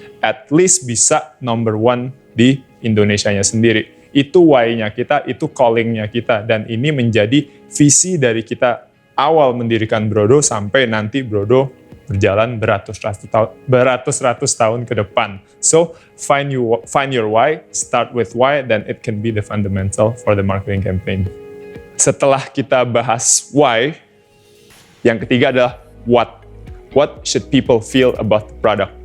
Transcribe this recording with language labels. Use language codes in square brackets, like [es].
[en] At least [id] bisa [en] number one [id] di Indonesianya sendiri. Itu why-nya kita, itu calling-nya kita, dan ini menjadi visi dari kita awal mendirikan Brodo sampai nanti Brodo berjalan beratus-ratus tahun ke depan. [en] So, find your why, start with why, then it can be the fundamental for the marketing campaign. [id] Setelah kita bahas why, yang ketiga adalah what. [en] What should people feel about the product?